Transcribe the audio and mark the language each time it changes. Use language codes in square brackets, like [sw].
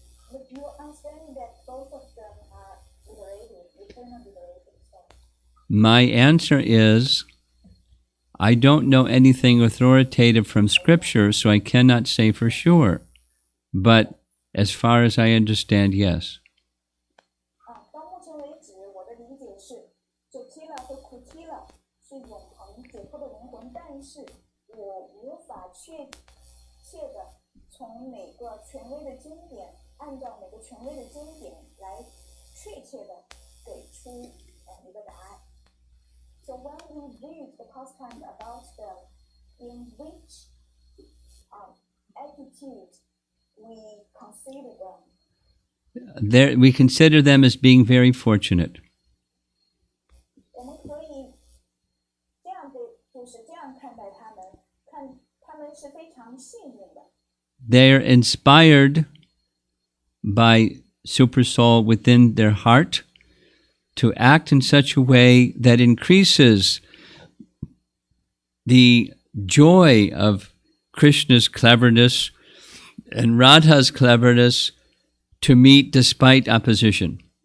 [en] But you understand that both of them are liberated, eternal liberated souls. My answer is I don't know anything authoritative from Scripture, so I cannot say for sure. But as far as I understand, yes. [zh] 到目前为止，我的理解是 Jatila 和 Kutila 是永恒解脱的灵魂，但是我无法确切的从每个权威的经典，按照每个权威的经典来确切的给出一个答案。 [en] So when we read the pastime about them, in which attitude we consider them? We consider them as being very fortunate. [zh] 我们可以这样就是这样看待他们，看他们是非常幸运的。 [en] They're inspired by Super Soul within their heart to act in such a way that increases the joy of Krishna's cleverness and Radha's cleverness to meet despite opposition.